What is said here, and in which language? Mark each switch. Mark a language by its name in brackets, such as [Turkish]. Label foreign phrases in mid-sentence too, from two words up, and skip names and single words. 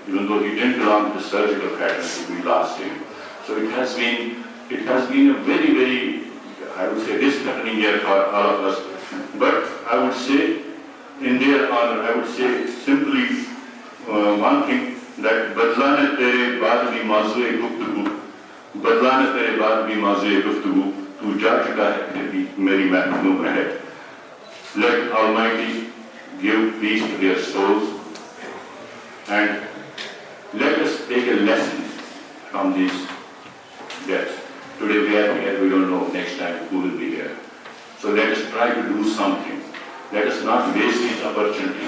[English] Even though he didn't belong to the surgical fraternity, we lost him. So it has been a very, I would say, disheartening year for all of us. But I would say, in their honor, I would say simply one thing, that [Urdu] بدلنے تیرے بعد بھی موضوعِ گفتگو، بدلنے تیرے بعد بھی موضوعِ گفتگو، تو جا چکا ہے پھر بھی میری محنوم رہے. [English] Let Almighty give peace to their souls, and let us take a lesson from these deaths. Today we are here, we don't know next time who will be here. So let us try to do something. Let us not waste these opportunities.